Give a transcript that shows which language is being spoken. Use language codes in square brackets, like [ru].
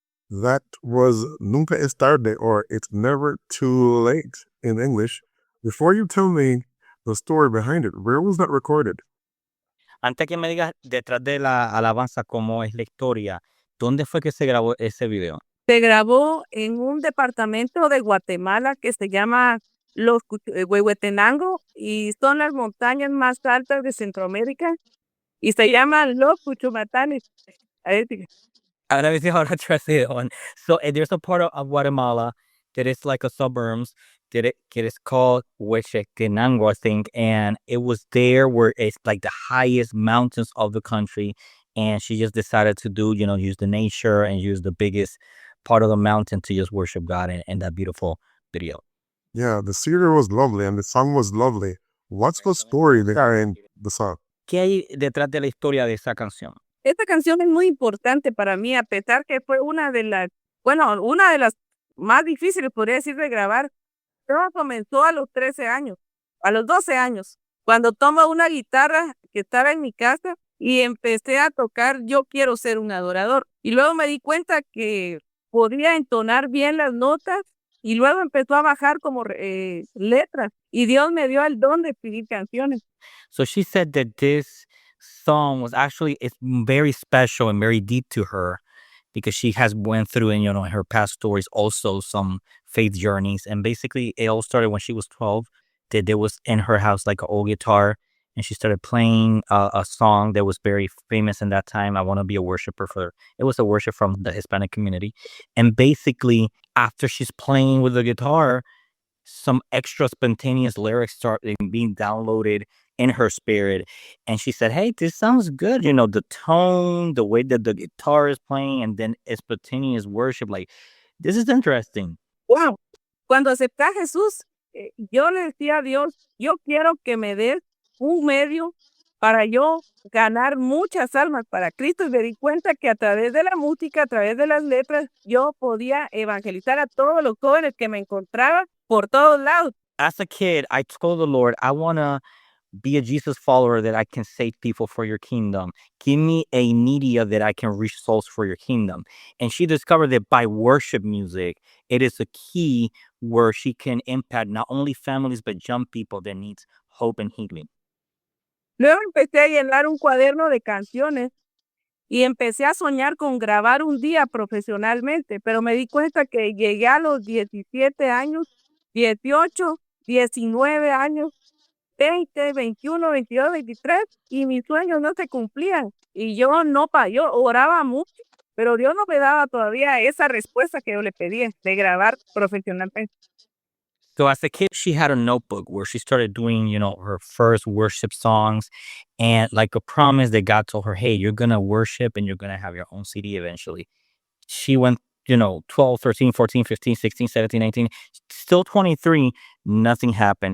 [en] that was Nunca es tarde, or It's Never Too Late in English. Before you tell me the story behind it, where was that recorded? [es] Antes que me digas detrás de la alabanza cómo es la historia, ¿dónde fue que se grabó ese video? Se grabó en un departamento de Guatemala que se llama Huehuetenango y son las montañas más altas de Centroamérica y se llaman Los Cuchumatanes. Ahí sí. [en] Let me see how to translate it on. So there's a part of Guatemala that is like a suburbs that it is called Huehuetenango, I think, and it was there where it's like the highest mountains of the country, and she just decided to do, use the nature and use the biggest part of the mountain to just worship God in that beautiful video. Yeah, the scenery was lovely and the song was lovely. What's the story behind the song? [es] ¿Qué hay detrás de la historia de esa canción? Esta canción es muy importante para mí, a pesar que fue una de las más difíciles, podría decir, de grabar. Todo comenzó a los 13 años, a los 12 años, cuando tomo una guitarra que estaba en mi casa y empecé a tocar Yo quiero ser un adorador. Y luego me di cuenta que podía entonar bien las notas y luego empezó a bajar como letras y Dios me dio el don de escribir canciones. [en] So she said that this song was actually it's very special and very deep to her because she has went through in her past stories also some faith journeys, and basically it all started when she was 12. That there was in her house like an old guitar, and she started playing a song that was very famous in that time. I want to be a worshiper it was a worship from the Hispanic community, and basically after she's playing with the guitar, some extra spontaneous lyrics started being downloaded in her spirit, and she said, hey, this sounds good, the tone, the way that the guitar is playing, and then spontaneous worship, like this is interesting. Wow. [es] Cuando acepté a Jesús, yo le decía a Dios, yo quiero que me des un medio para yo ganar muchas almas para Cristo, y me di cuenta que a través de la música, a través de las letras, yo podía evangelizar a todos los jóvenes que me encontraba por todos lados. [en] As a kid, I told the Lord, I want to be a Jesus follower that I can save people for your kingdom. Give me a media that I can reach souls for your kingdom. And she discovered that by worship music, it is a key where she can impact not only families, but young people that needs hope and healing. [es] Luego empecé a llenar un cuaderno de canciones y empecé a soñar con grabar un día profesionalmente, pero me di cuenta que llegué a los 17 años, 18, 19 años, 20, 21, 22, 23 y mis sueños no se cumplían y yo oraba mucho, pero Dios no me daba todavía esa respuesta que yo le pedía de grabar profesionalmente. [en] So as a kid, she had a notebook where she started doing, her first worship songs, and like a promise that God told her, hey, you're going to worship and you're going to have your own CD eventually. She went, 12, 13, 14, 15, 16, 17, 19, still 23, nothing happened.